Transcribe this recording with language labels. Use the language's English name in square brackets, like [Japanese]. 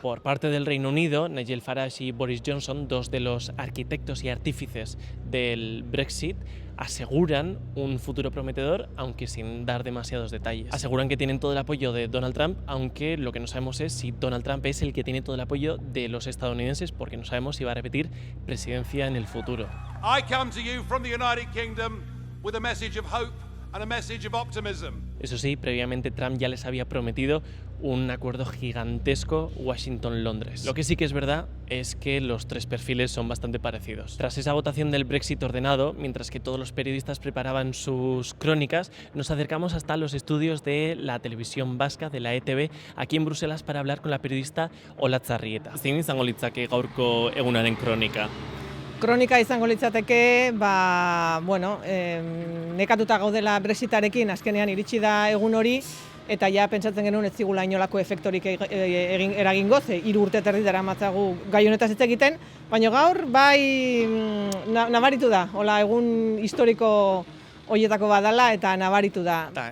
[Spanish] Por parte del Reino Unido, Nigel Farage y Boris Johnson, dos de los arquitectos y artífices del Brexit, aseguran un futuro prometedor, aunque sin dar demasiados detalles. Aseguran que tienen todo el apoyo de Donald Trump, aunque lo que no sabemos es si Donald Trump es el que tiene todo el apoyo de los estadounidenses, porque no sabemos si va a repetir presidencia en el futuro. [English] I come to you from the United Kingdom with a message of hope and a message of optimism. [Spanish] Eso sí, previamente Trump ya les había prometido un acuerdo gigantesco Washington-Londres. Lo que sí que es verdad es que los tres perfiles son bastante parecidos. Tras esa votación del Brexit ordenado, mientras que todos los periodistas preparaban sus crónicas, nos acercamos hasta los estudios de la televisión vasca, de la ETV, aquí en Bruselas, para hablar con la periodista Olatz Zarrieta. [Basque] Zein izango litzake gaurko egunaren kronika? Kronika izango litzateke, nekatuta gaudela Brexitarekin, azkenean iritsi da egun hori, eta ja pentsatzen genuen ez zigula inolako efektorik eragingo, ze 3 urte eta erdi daramatzagu gai honetaz hitz egiten, baina gaur bai nabaritu da, hola egun historiko horietako badala eta nabaritu da.